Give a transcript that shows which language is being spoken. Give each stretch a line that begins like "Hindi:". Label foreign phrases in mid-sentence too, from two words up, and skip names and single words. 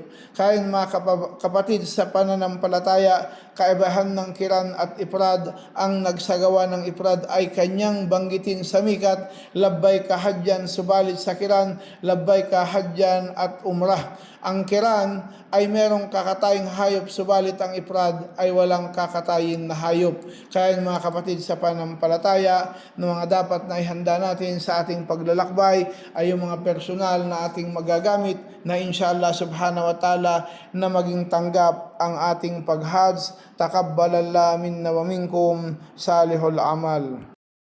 Filipino: Kaya mga kapatid sa pananampalataya, kaibahan ng kiran at ifrad, ang nagsagawa ng ifrad ay kanyang banggitin sa mikat,
Arabic: لبيك حجا,
Filipino: subalit sa kiran,
Arabic: لبيك حجا
Filipino: at umrah. Ang kiran ay merong kakatayang hayop, subalit ang ifrad ay walang kakatayin na hayop. Kaya mga kapatid sa pananampalataya, na mga dapat na ihanda natin sa ating paglalakbay ay yung mga personal na ating magagamit, na
Arabic: إن شاء الله سبحانه وتعالى
Filipino: na maging tanggap ang ating pag-Hajj.
Arabic: تقبل الله منا ومنكم صالح الأعمال.